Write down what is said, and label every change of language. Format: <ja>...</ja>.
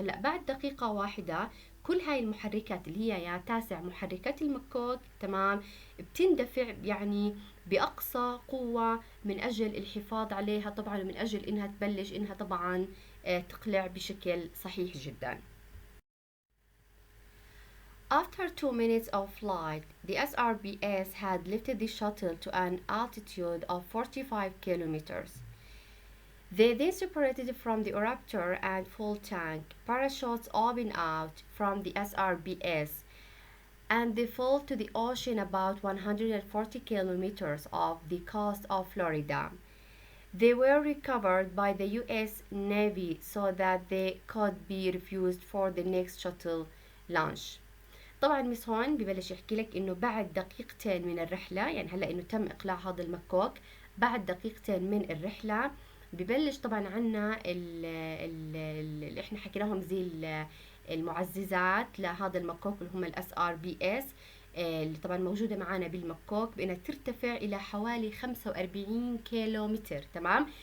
<ar>هلا بعد دقيقة واحدة كل هاي المحركات اللي هي يا تاسع محركات المكوك تمام بتندفع يعني بأقصى قوة من أجل الحفاظ عليها طبعا، ومن أجل إنها تبلش إنها طبعا تقلع بشكل صحيح جدا.</ar> <en>After 2 minutes of flight, the SRBS had lifted the shuttle to an altitude of 45 kilometers. They then separated from the Raptor and fuel tank. Parachutes opened out from the SRBS and they fell to the ocean about 140 kilometers off the coast of Florida. They were recovered by the US Navy so that they could be refused for the next shuttle launch.</en> <ar>طبعا مس هون ببلش يحكي لك انه بعد دقيقتين من الرحلة، يعني هلا انه تم اقلاع هذا المكوك، بعد دقيقتين من الرحلة ببلش طبعا عنا اللي احنا حكيناهم زي المعززات لهذا المكوك اللي هم الاس ار بي اس، اللي طبعا موجودة معانا بالمكوك بأنها ترتفع إلى حوالي 45 كيلو متر. تمام.</ar>